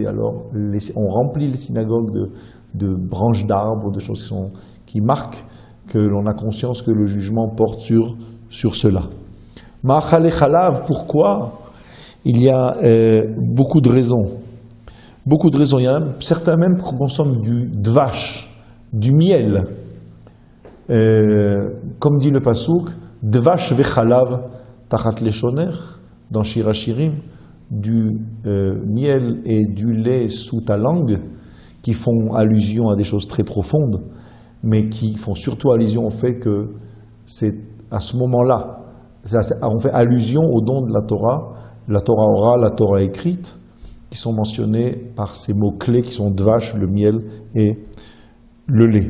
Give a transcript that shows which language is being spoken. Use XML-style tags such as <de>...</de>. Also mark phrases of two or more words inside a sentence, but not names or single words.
<fr>Alors, on remplit les synagogues de branches d'arbres, de choses qui marquent que l'on a conscience que le jugement porte sur cela.</fr> <he>מאכלי חלב,</he> <fr>pourquoi? Il y a beaucoup de raisons. Beaucoup de raisons. Il y en a certains même qui consomment du dvash, du miel. Comme dit le Pasuk,</fr> <he>דבש וחלב תחת לשונך.</he> <fr>Dans Shir HaShirim, du miel et du lait sous ta langue, qui font allusion à des choses très profondes, mais qui font surtout allusion au fait que c'est à ce moment-là, on fait allusion au don de la Torah orale, la Torah écrite, qui sont mentionnés par ces mots-clés qui sont dvash, le miel et le lait.</fr>